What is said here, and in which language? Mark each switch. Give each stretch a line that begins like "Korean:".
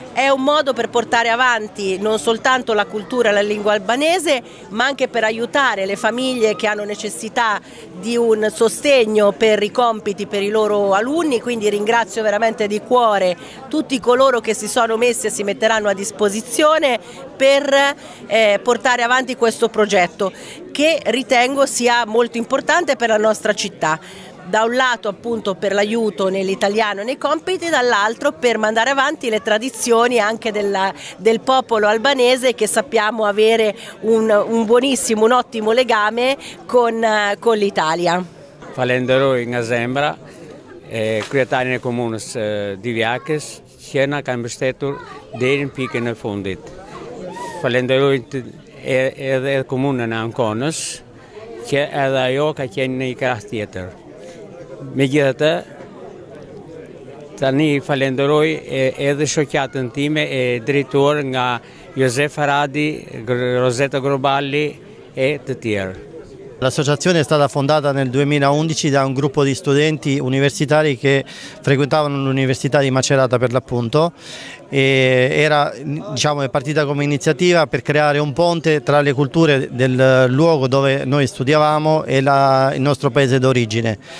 Italian: È un modo per portare avanti non soltanto la cultura e la lingua albanese, ma anche per aiutare le famiglie che hanno necessità di un sostegno per i compiti per i loro alunni, quindi ringrazio veramente di cuore tutti coloro che si sono messi e si metteranno a disposizione per portare avanti questo progetto, che ritengo sia molto importante per la nostra città. Da un lato appunto per l'aiuto nell'italiano nei compiti, dall'altro per mandare avanti le tradizioni anche del popolo albanese, che sappiamo avere un buonissimo, un ottimo legame con l'Italia.
Albanian: Falenderoj nga zemra kryetarin e komunës Divjakës që na kanë mbështetur deri në pikën e fundit. Falenderoj edhe komunën e Anconës që edhe ajo ka qenë në një krah tjetër. Megjithatë, tani falenderoj edhe shoqatën time e drejtuar nga Josef Aradi, Rosetta Groballi e të tjerë.
Italian: L'associazione è stata fondata nel 2011 da un gruppo di studenti universitari che frequentavano l'Università di Macerata per l'appunto, e era, diciamo, è partita come iniziativa per creare un ponte tra le culture del luogo dove noi studiavamo e il nostro paese d'origine.